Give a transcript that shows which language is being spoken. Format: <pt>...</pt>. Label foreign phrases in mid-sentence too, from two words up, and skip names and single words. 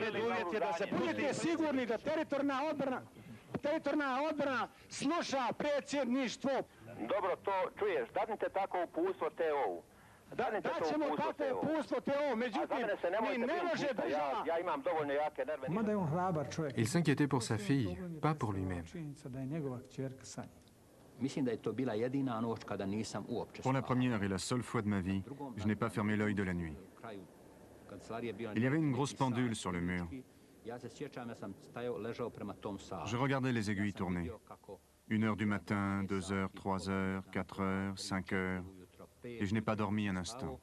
<bs>Preduvjet je da se budete sigurni da teritorijalna odbrana sluša predsjedništvo. Dobro, to čuješ. Dadnite tako uputstvo TO-u. Daćemo tako uputstvo TO, međutim, mi ne može država... Ja imam dovoljno jake nerve. Mada je on hrabar čovjek.</bs> <fr>Il s'inquiétait pour sa fille, pas pour lui-même.</fr> <bs>Mislim da je to bila jedina noć kada nisam uopće</bs> <fr>Pour la première et la seule fois de ma vie, je n'ai pas fermé l'œil de la nuit. Il y avait une grosse pendule sur le mur. Je regardais les aiguilles tourner. 1h du matin, 2h, 3h, 4h, 5h, et je n'ai pas dormi un instant.</fr>